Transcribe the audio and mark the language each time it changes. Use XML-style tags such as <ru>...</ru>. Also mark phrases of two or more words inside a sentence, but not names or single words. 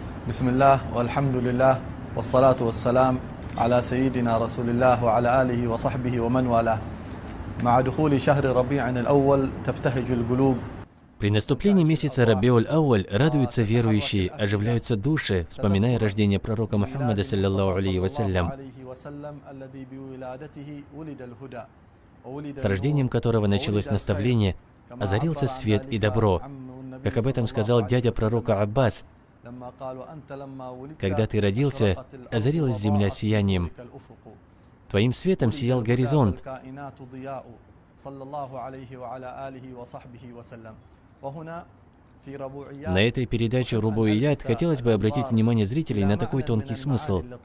<ar>بسم الله والحمد لله والصلاة والسلام على سيدنا رسول الله وعلى آله وصحبه ومن والاه. مع دخول شهر ربيع الأول تبتهج القلوب.</ar> <ru>При наступлении месяца Рабиуль-Ауаль радуются верующие, оживляются души, вспоминая рождение пророка Мухаммада,</ru> <ar>صلى الله عليه وسلم,</ar> <ru>с рождением которого началось наставление, озарился свет и добро. Как об этом сказал дядя пророка Аббас: «Когда ты родился, озарилась земля сиянием. Твоим светом сиял горизонт». На этой передаче Рубуият хотелось бы обратить внимание зрителей на такой тонкий смысл.</ru>